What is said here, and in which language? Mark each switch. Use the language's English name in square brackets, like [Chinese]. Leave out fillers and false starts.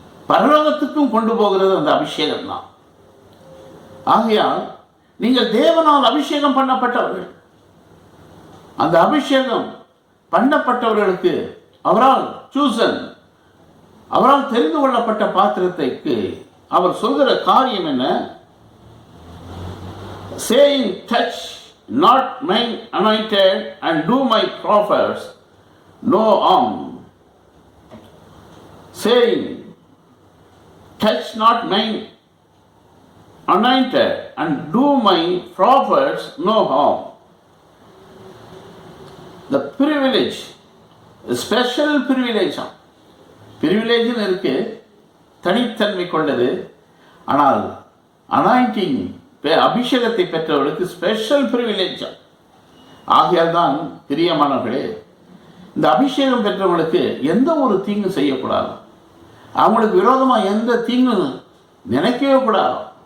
[Tamil] பரலோகத்துக்கும் கொண்டு போகிறது அந்த அபிஷேகம் தான். ஆகையால் நீங்கள் தேவனால் அபிஷேகம் பண்ணப்பட்டவர்கள். அந்த அபிஷேகம் பண்ணப்பட்டவர்களுக்கு அவரால் சூசன், அவரால் தெரிந்து கொள்ளப்பட்ட பாத்திரத்தைக்கு அவர் சொல்கிற காரியம் என்ன? [English] saying touch not my anointed and do my prophets no harm. saying touch not my anointed and do my prophets no harm. The privilege, the special privilege, privilege [Tamil] இருக்கு, தனித்தன்மை கொண்டது. ஆனால் அனாயிண்டிங், அபிஷேகத்தை பெற்றவர்களுக்கு ஸ்பெஷல் பிரிவிலேஜ். ஆகையால் தான் பிரியமானவர்களே, இந்த அபிஷேகம் பெற்றவர்களுக்கு எந்த ஒரு தீங்கு செய்யக்கூடாது. அவங்களுக்கு விரோதமாக எந்த தீங்கு நினைக்கவே கூடாது.